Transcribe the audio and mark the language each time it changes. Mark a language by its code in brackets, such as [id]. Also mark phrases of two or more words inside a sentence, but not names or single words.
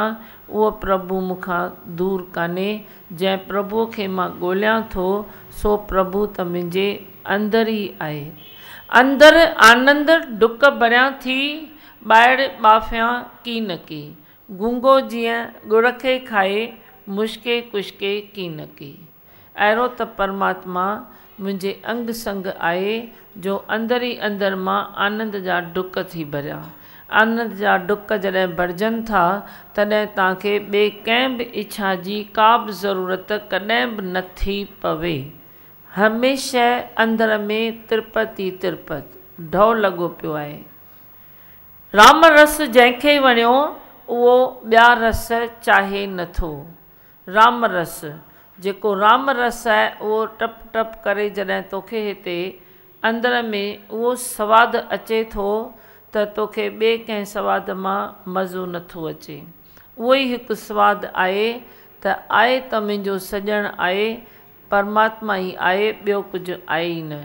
[sd] उहो प्रभु मूंखां दूर कान्हे। जंहिं प्रभुअ खे मां ॻोल्हियां थो सो प्रभु त मुंहिंजे अंदरि ई आहे। अंदरि आनंद डुक भरियां थी, ॿाहिरि ॿाफियां की न की। गूंगो जीअं गुड़ खे खाए, मुश्के कुश्के की न की। अहिड़ो त परमात्मा मुंहिंजे अंग संग आहे, जो अंदरि ई अंदरि मां आनंद जा डुक थी भरियां। आनंद जा डुक जॾहिं भरिजनि था, तॾहिं तव्हांखे ॿिए कंहिं बि इच्छा जी का बि ज़रूरत कॾहिं बि नथी पवे। हमेशह अंदरि में तिरपति तिरपति ढौ लॻो पियो आहे। राम रस जंहिंखे वणियो उहो ॿिया रस चाहे नथो। राम रस, जेको राम रस आहे उहो टप टप करे जॾहिं तोखे हिते अंदरि में उहो सवादु अचे थो त तोखे ॿिए कंहिं सवाद मां मज़ो नथो अचे। उहो ई हिकु सवादु आहे त आहे त मुंहिंजो सॼणु आहे, परमात्मा ई आहे, ॿियो कुझु आहे ई न।